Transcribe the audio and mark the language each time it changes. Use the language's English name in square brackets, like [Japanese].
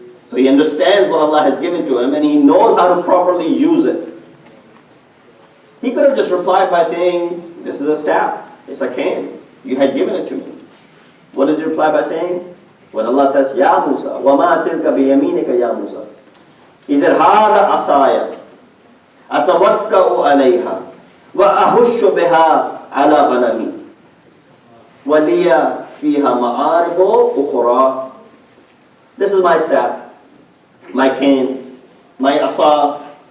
[English] So he understands what Allah has given to him and he knows how to properly use it. He could have just replied by saying, this is a staff, it's a cane, you had given it to me. What does he reply by saying? When Allah says, Ya Musa, [Arabic] وَمَا تِلْكَ بِيَمِينِكَ يَا [English] Musa. He said, [Arabic] هَذَا أَصَايَ أَتَوَكَّأُ عَلَيْهَا وَأَهُشُّ بِهَا عَلَى غَنَمِي وَلِيَ فِيهَا مَعَارِبُ أُخْرَى. [English] This is my staff, my cane, my asa.